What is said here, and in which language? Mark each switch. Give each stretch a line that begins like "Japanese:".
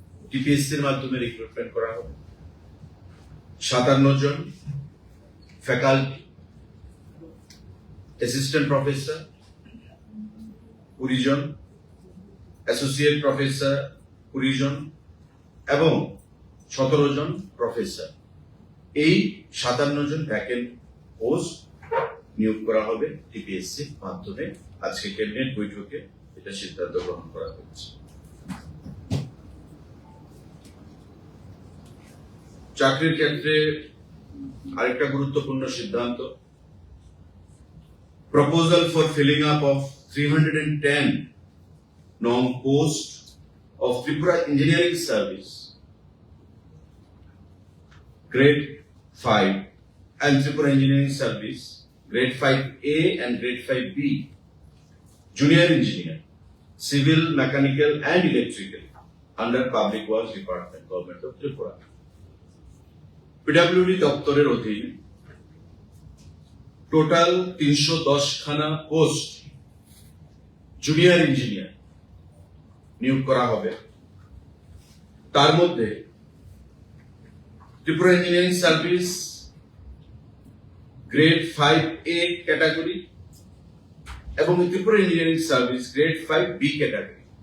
Bangla: টিপিএসসির মাধ্যমে রিক্রুটমেন্ট করা হবে। 57 জন ফ্যাকাল্টি, অ্যাসিস্ট্যান্ট প্রফেসর 20 জন, অ্যাসোসিয়েট প্রফেসর 20 জন এবং 17 জন প্রফেসর। এই 57 জন ভ্যাকেন্ট পোস্ট নিয়োগ করা হবে টিপিএসসির মাধ্যমে। আজকে ক্যাবিনেট বৈঠকে এটা সিদ্ধান্ত গ্রহণ করা হয়েছে। চাকরির ক্ষেত্রে আরেকটা গুরুত্বপূর্ণ সিদ্ধান্ত,
English: Proposal for filling up of 310 নং post of Tripura Engineering Service, Grade 5 and Tripura Engineering Service, Grade 5A and Grade 5B, Junior Engineer, Civil, Mechanical and Electrical under Public Works Department, Government of Tripura.
Bangla: PWD দপ্তরের অধীন total 310 খানা post junior engineer নিয়োগ করা হবে। তার মধ্যে Tripura engineering service grade 5A category এবং Tripura engineering service grade 5B category.